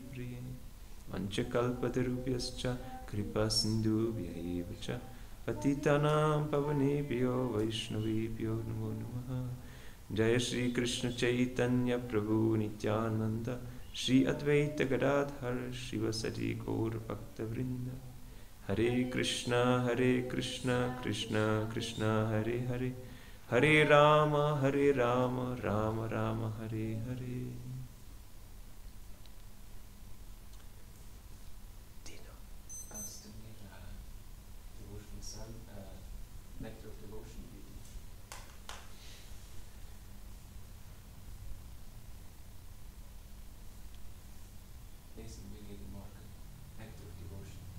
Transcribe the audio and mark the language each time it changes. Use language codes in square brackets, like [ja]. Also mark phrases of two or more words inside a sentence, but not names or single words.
[sa] प्रिये मञ्चकल्पतरुभ्यश्च कृपा सिन्धुभ्य एवच पतितानाम् पावनेभ्यो वैष्णवेभ्यो नमो नमः जय श्री कृष्ण चैतन्य प्रभु नित्यानन्द श्री अद्वैत गदाधर शिवसति गौर भक्त वृन्द हरे कृष्ण कृष्ण कृष्ण हरे हरे हरे राम राम राम हरे हरे. [de] Dino, kannst du mir Devotion Sun, Nectar of Devotion geben? Lesen wir jeden Morgen Nectar of Devotion.